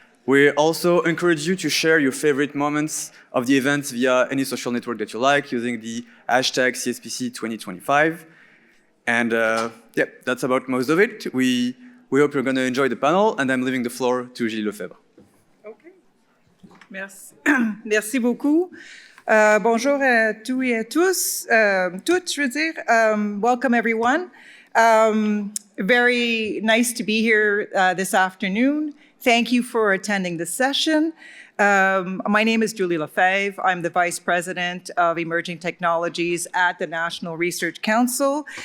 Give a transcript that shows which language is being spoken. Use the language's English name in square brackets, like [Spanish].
[English] We also encourage you to share your favorite moments of the events via any social network that you like using the hashtag CSPC 2025. And yeah, that's about most of it. We hope you're going to enjoy the panel, and I'm leaving the floor to Gilles Lefebvre. [French] Okay. Merci. Merci beaucoup. Bonjour à tous et à tous, toutes, je veux dire. [English] Welcome, everyone. Very nice to be here this afternoon. Thank you for attending the session. My name is Julie Lefebvre. I'm the Vice President of Emerging Technologies at the National Research Council.